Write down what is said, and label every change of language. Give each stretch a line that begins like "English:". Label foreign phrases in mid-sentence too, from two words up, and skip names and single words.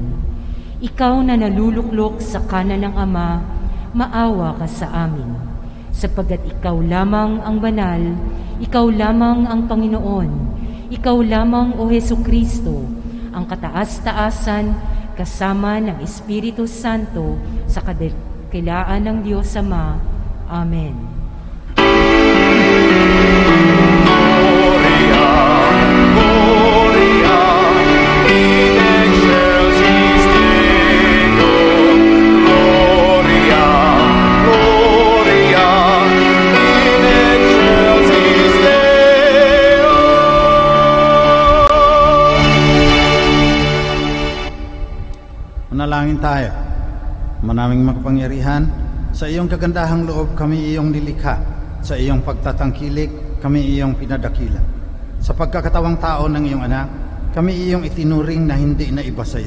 Filipino: Ikaw na naluluklok sa kanan ng Ama, maawa ka sa amin. Sapagkat ikaw lamang ang banal, ikaw lamang ang Panginoon, ikaw lamang, O Hesukristo, ang kataas-taasan kasama ng Espiritu Santo sa kadakilaan ng Diyos Ama. Amen.
Latin: Gloria, Gloria, in excelsis Deo. Gloria, Gloria, in excelsis Deo.
Filipino: Manalangin tayo. Manaming makapangyarihan, sa iyong kagandahang loob kami iyong nilikha, sa iyong pagtatangkilik kami iyong pinadakila. Sa pagkakatawang tao ng iyong anak, kami iyong itinuring na hindi na iba sa iyo.